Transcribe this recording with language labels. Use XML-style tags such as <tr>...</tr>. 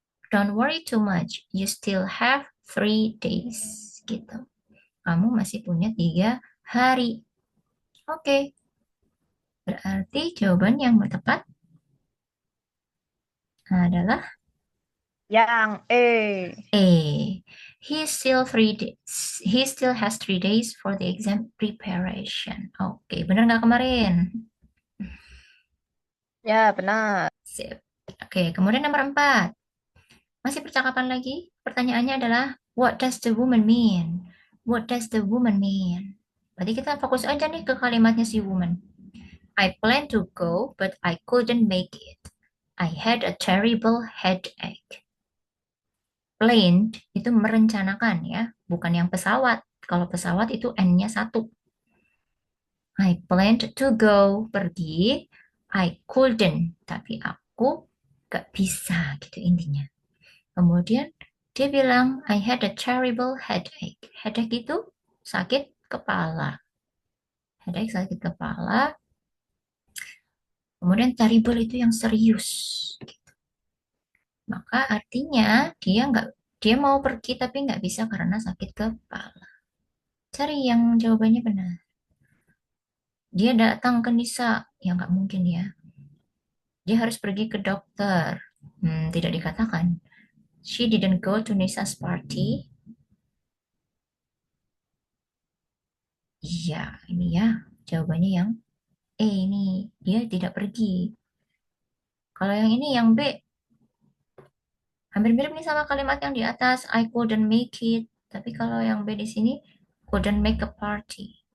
<en>Don't worry too much. You still have 3 days.</en> <id>Gitu. Kamu masih punya 3 hari. Oke. Berarti jawaban yang tepat adalah Yang E. A.</id> <en>He still has 3 days for the exam preparation.</en> <id>Oke, benar nggak kemarin? Ya, benar. Sip. Oke, kemudian nomor 4. Masih percakapan lagi. Pertanyaannya adalah,</id> <en>what does the woman mean? What does the woman mean?</en> <id>Berarti kita fokus aja nih ke kalimatnya si woman.</id> <en>I plan to go, but I couldn't make it. I had a terrible headache.</en> <id>Planned itu merencanakan ya, bukan yang pesawat. Kalau pesawat itu N-nya satu.</id> <en>I planned to go,</en> <id>pergi.</id> <en>I couldn't,</en> <id>tapi aku gak bisa gitu intinya. Kemudian dia bilang,</id> <en>I had a terrible headache.</en> <id>Headache itu sakit kepala. Headache sakit kepala. Kemudian terrible itu yang serius. Maka artinya dia mau pergi tapi nggak bisa karena sakit kepala. Cari yang jawabannya benar. Dia datang ke Nisa, ya nggak mungkin ya. Dia harus pergi ke dokter. Tidak dikatakan.</id> <en>She didn't go to Nisa's party.</en> <id>Iya, ini ya jawabannya yang ini. Dia tidak pergi. Kalau yang ini yang B, hampir mirip nih sama kalimat yang di atas.</id> <en>I couldn't make it.</en> <id>Tapi kalau yang B di sini,</id> <en>couldn't make a party.</en>